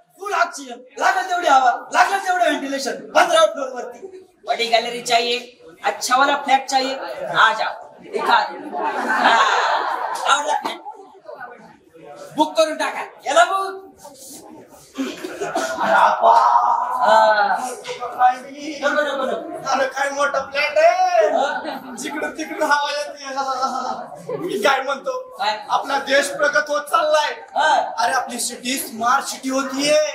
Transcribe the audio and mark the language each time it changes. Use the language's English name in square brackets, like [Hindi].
[Marathi] लागल तेवढी हवा लागल तेवढे व्हेंटिलेशन 15 फ्लोर वरती. [Hindi] बड़ी गैलरी चाहिए, अच्छा वाला फ्लैट चाहिए, आ जाओ दिखा [Marathi] आवडला फ्लॅट बुक करून टाका. याला बुक. अरे काय मोठा फ्लॅट आहे, जिकडून तिकडून हवा येते. मी काय म्हणतो, काय? आपला देश प्रगत होत चाललाय. हा. अरे आपली सिटी स्मार्ट सिटी होतीये.